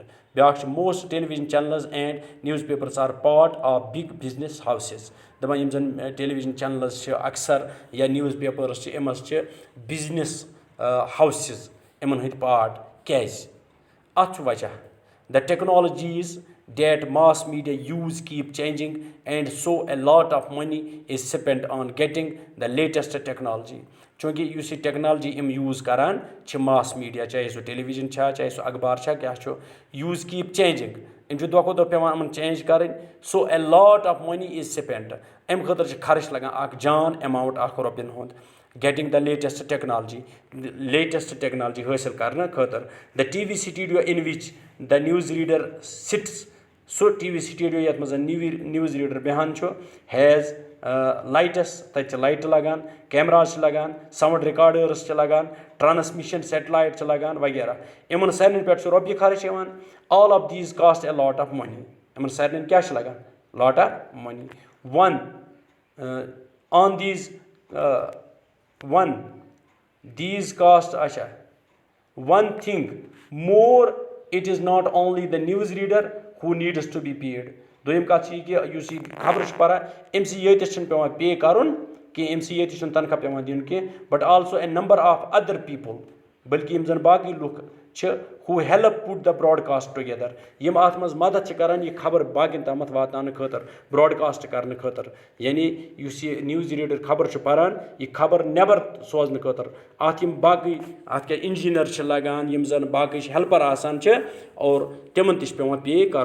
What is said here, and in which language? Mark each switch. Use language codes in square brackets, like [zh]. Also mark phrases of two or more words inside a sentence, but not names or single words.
[ks] بیٛاکھ چھُ [en] most television channels and newspapers are part of big business houses. [ks] دَپان یِم زَن [en] television channels [ks] چھِ اکثر یا نِوٕز پیپٲرٕز چھِ, یِم چھِ [en] business houses [ks] یِمن ہٕنٛدۍ پارٹ. کیازِ؟ اَتھ چھُ وجہ [en] the technologies that mass media use keep changing and so a lot of money is spend on getting the latest technology. [ks] چوٗنٛکہِ یُس یہِ ٹیکنالجی یِم یوٗز کران چھِ [en] mass media, [ks] چاہے سُہ ٹیلیوِجن چھا, چاہے سُہ اخبار چھا, کیاہ چھُ [en] use keep changing. [ks] یِم چھِ دۄہ کھۄتہٕ دۄہ پیٚوان یِمن چینج کَرٕنۍ. [en] so a lot of money is spend. [ks] اَمہِ خٲطرٕ چھِ خرٕچ لگان اکھ جان ایماوُنٛٹ اکھ رۄپیَن ہُنٛد. [en] getting the latest technology, latest technology [ks] حٲصِل کرنہٕ خٲطرٕ. [en] the TV studio in which the news reader sits. [ks] سُہ [en] TV studio [ks] یَتھ منٛز [en] news reader [ks] بیٚہوان چھُ, [en] has lights, [ks] تَتہِ چھِ لایٹہٕ لگان, کیمراز چھِ لگان, [en] sound recorders [ks] چھِ لگان, [en] transmission satellite [ks] چھِ لگان وغیرہ. یِمن سارنٕے پٮ۪ٹھ چھُ رۄپیہِ خرٕچ یِوان. [en] all of these cost a lot of money. [ks] یِمن سارنٕے کیاہ چھُ لگان؟ [en] lot of money. on these cost. اچھا, one thing more, it is not only the news reader who needs to be paid. [ks] دوٚیِم کَتھ چھِ یہِ کہِ یُس یہِ خبرٕ چھُ پَران, أمِسٕے یٲتِس چھُنہٕ پیٚوان پے کَرُن کینٛہہ, أمِسٕے یٲتِس چھُنہٕ تنخواہ پیٚوان دیُن کینٛہہ, [en] but also a number of other people, [ks] بٔلکہِ یِم زَن باقٕے لُکھ چھِ [en] who help put the broadcast together. [ks] یِم اَتھ منٛز مدد چھِ کران یہِ خبر باقین تامَتھ واتناونہٕ خٲطرٕ, براڈکاسٹ کرنہٕ خٲطرٕ. یعنی یُس یہِ [en] news reader [ks] خبر چھُ پَران, یہِ خبر نیبر سوزنہٕ خٲطرٕ. اَتھ یِم باقٕے اَتھ کیاہ اِنجیٖنر چھِ لگان, یِم زَن باقٕے چھِ ہیلپر آسان چھِ, اور تِمن تہِ چھُ پیٚوان پے کَرُن.